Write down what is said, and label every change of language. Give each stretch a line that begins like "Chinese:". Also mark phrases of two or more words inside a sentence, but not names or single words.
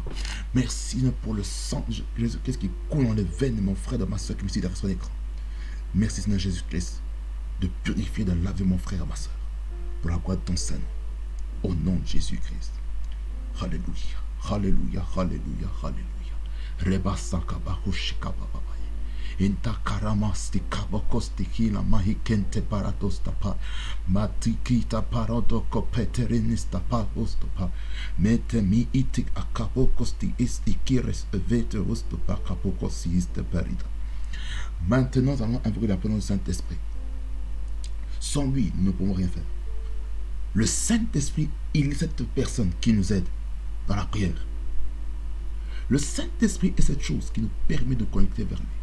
French: Merci pour le sang de Jésus-Christ qui coule dans les veines de mon frère, de ma soeur qui me suit derrière son écran. Merci Seigneur Jésus-Christ de purifier, de laver mon frère et ma soeur pour la gloire de ton Saint. Au nom de Jésus-Christ. Alléluia. Alléluia. Alléluia. Alléluia. Reba sakaba hoshikaba babaye. Inta karamasti kabakosti kila mahikente paratostapa. Matikita parodo kopeterenistapa ostopa. Mete mi itik akabokosti istikires evete ostopa kabokosi iste perida. Maintenant, nous allons invoquer la présence du Saint-Esprit. Sans lui, nous ne pouvons rien faire. Le Saint-Esprit, il est cette personne qui nous aide dans la prière. Le Saint-Esprit est cette chose qui nous permet de connecter vers lui.